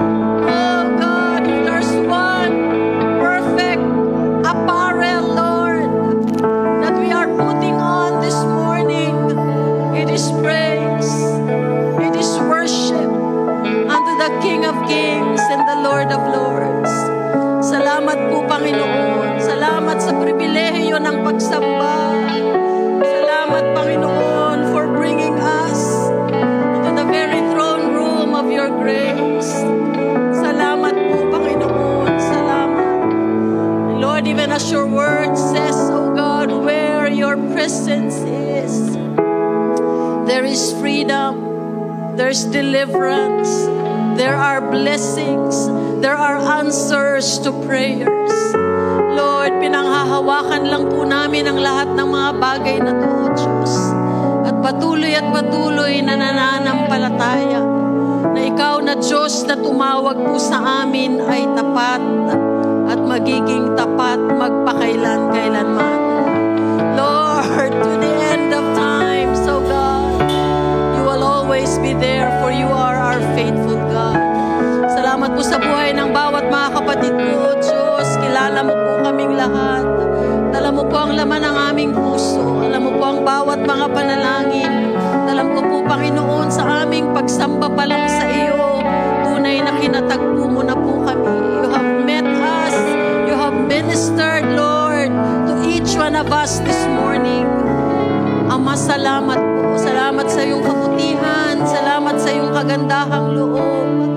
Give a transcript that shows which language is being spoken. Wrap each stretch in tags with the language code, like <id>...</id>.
<en>Oh God, if there's one perfect apparel, Lord, that we are putting on this morning, it is praise. It is worship unto the King of Kings and the Lord of Lords.</en> <tl>Salamat po, Panginoon. Salamat sa pribilehiyo ng pagsamba. Salamat, Panginoon,</tl> <en>for bringing us into the very throne room of your grace.</en> <tl>Salamat po, Panginoon. Salamat.</tl> <en>Lord, even as your word says, oh God, where your presence is, there is freedom. There's deliverance. There are blessings. There are answers to prayers.</en> <tl>Lord, pinanghahawakan lang po namin ang lahat ng mga bagay na to, O Diyos. At patuloy na nananampalataya na ikaw na Diyos na tumawag po sa amin ay tapat at magiging tapat magpakailan-kailanman.</tl> <en>Lord, to the end of time, so God, you will always be there, for you are our faithful God.</en> <tl>Salamat po sa buhay ng bawat mga kapatid ko, Diyos. Kilala mo po kaming lahat. Alam mo po ang laman ng aming puso. Alam mo po ang bawat mga panalangin. Alam ko po, Panginoon, sa aming pagsamba pa lang sa iyo, tunay na kinatagpo mo na po kami.</tl> <en>You have met us. You have ministered, Lord, to each one of us this morning.</en> <tl>Ama, salamat po. Salamat sa iyong kabutihan. Salamat sa iyong kagandahang loob.</tl>